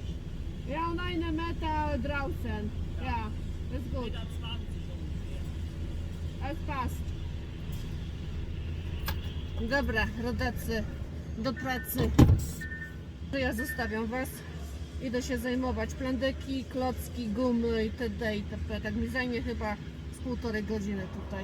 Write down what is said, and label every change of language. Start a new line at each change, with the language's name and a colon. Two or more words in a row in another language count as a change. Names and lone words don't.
German: Ja, und eine Meter draußen. Ja, ist gut. Meter 20 ungefähr. Es passt.
Polish: Dobra, rodacy, do pracy. To ja zostawiam was. Idę się zajmować. Plandeki, klocki, gumy itd. itp. Tak mi zajmie chyba z 1,5 godziny tutaj.